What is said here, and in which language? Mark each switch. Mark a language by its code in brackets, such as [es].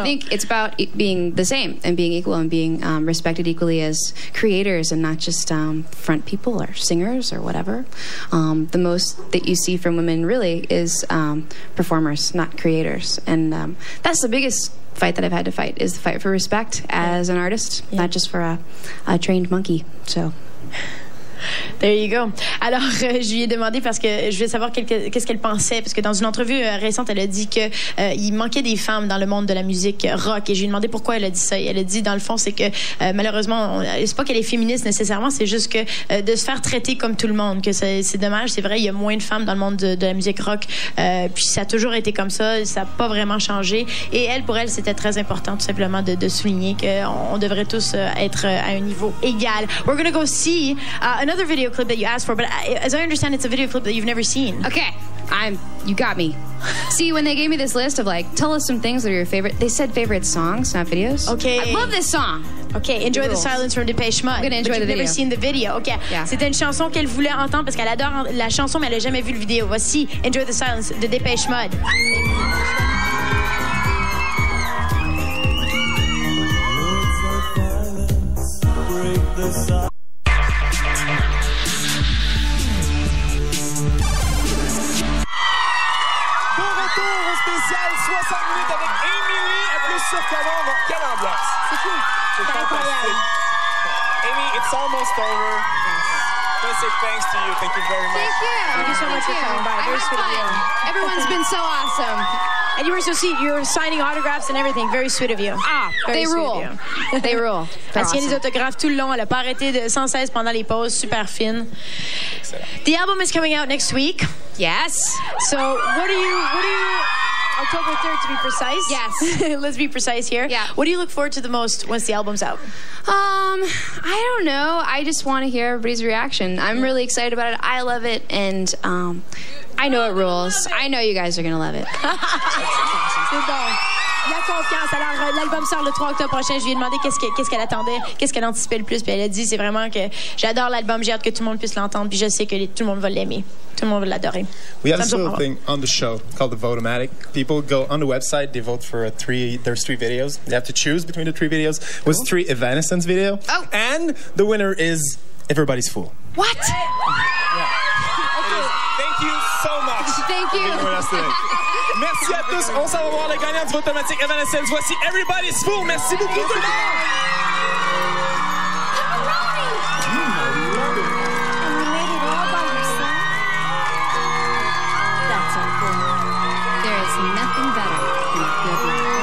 [en] I think it's about being the same and being equal and being respected equally as creators and not just front people or singers or whatever. The most that you see from women really is performers, not creators. And that's the biggest fight that I've had to fight, is the fight for respect as an artist, not just for a trained monkey. So... There you go. [fr] Alors, je lui ai demandé parce que je voulais savoir qu'est-ce qu'elle pensait, parce que dans une entrevue récente, elle a dit que il manquait des femmes dans le monde de la musique rock, et je lui ai demandé pourquoi elle a dit ça. Et elle a dit, dans le fond, c'est que malheureusement, c'est pas qu'elle est féministe nécessairement, c'est juste que de se faire traiter comme tout le monde, que c'est dommage. C'est vrai, il y a moins de femmes dans le monde de la musique rock, puis ça a toujours été comme ça n'a pas vraiment changé. Et elle, pour elle, c'était très important, tout simplement, de souligner qu'on devrait tous être à un niveau égal. [en] We're gonna go see another video clip that you asked for, but as I understand, it's a video clip that you've never seen. Okay, you got me. See, when they gave me this list of like, tell us some things that are your favorite, they said favorite songs, not videos. Okay. I love this song. Okay, Enjoy the Silence from Depeche Mode. I'm gonna enjoy the video. Never seen the video. Okay. Yeah. [fr] C'était une chanson qu'elle voulait entendre parce qu'elle adore la chanson, mais elle a jamais vu le vidéo. Voici Enjoy the Silence de Depeche Mode. Au spécial 60 minutes avec Emily à plus sur commande. Quelle ambiance! C'est cool. C'est incroyable. [en] Amy, it's almost over. I want to say thanks to you. Thank you very much. Thank you so much for coming by. Very sweet of you. Everyone's been so awesome. And you were so sweet. You were signing autographs and everything. Very sweet of you. They rule. They rule. [fr] Elle tient des autographes tout le long. Elle n'a pas arrêté sans cesse pendant les pauses. [en] Super fine. The album is coming out next week. Yes. So what do you October 3rd to be precise. Yes. Let's be precise here. Yeah. What do you look forward to the most once the album's out? I don't know. I just want to hear everybody's reaction. I'm really excited about it. I love it, and I know it rules. I know you guys are going to love it. [fr] C'est bon. La confiance. Alors, l'album sort le 3 octobre prochain. Je lui ai demandé qu'est-ce qu'elle attendait, qu'est-ce qu'elle anticipait le plus. Puis elle a dit, c'est vraiment que j'adore l'album, j'ai hâte que tout le monde puisse l'entendre. Puis je sais que tout le monde va l'aimer. Tout le monde va l'adorer. [en] We have this little thing on the show called the Vote-O-Matic. People go on the website, they vote for there's 3 videos. They have to choose between the 3 videos. It was 3 Evanescence video. Oh. And the winner is Everybody's Fool. What? Yeah. Thank you so much. Thank you. [fr] Merci à tous. On s'en va voir le gagnant du Vote-O-Matic Evanescence. Voici Everybody's Fool. Merci beaucoup tout le monde. [en] There is nothing better than a good